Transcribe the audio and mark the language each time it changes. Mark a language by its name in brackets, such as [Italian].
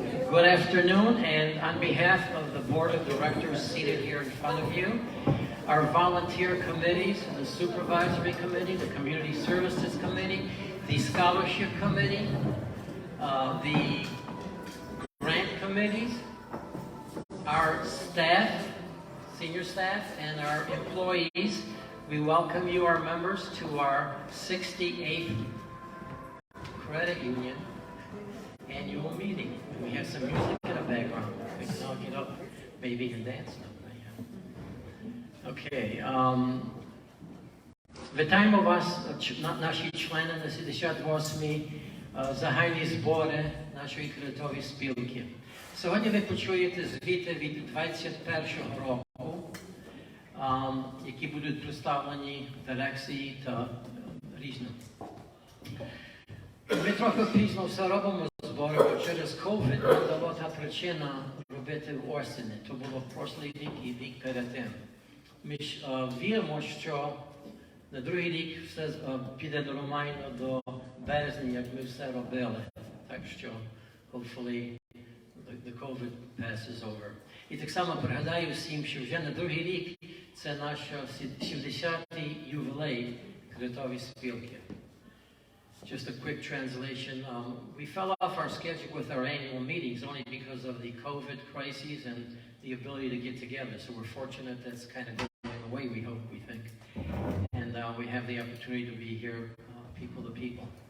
[English] Good afternoon, and on behalf of the Board of Directors seated here in front of you, our volunteer committees, the Supervisory Committee, the Community Services Committee, the Scholarship Committee, the Grant Committees, our staff, senior staff, and our employees, we welcome you, our members, to our 68th Credit Union annual meeting. We have some music in the background. We can all get up, maybe, and dance now. Okay. [Ukrainian] Вітаємо вас, наші члени на 68-й загальні збори нашої кредитової спілки. Сьогодні ви почуєте звіти від 21-го року, які будуть представлені дирекції та різно. Ми трохи пізно все робимо збори, бо через COVID нам дала та причина робити в осені. То було прошлий рік і рік перед тим. Ми ж віримо, що на другий рік все піде нормально до березня, як ми все робили. Так що, [English] hopefully, the COVID passes over. [Ukrainian] І так само пригадаю всім, що вже на другий рік це наш 70-й ювілей кредитової спілки. [English] Just a quick translation. We fell off our schedule with our annual meetings only because of the COVID crises and the ability to get together. So we're fortunate that's kind of going away, we hope, we think. And we have the opportunity to be here, people to people.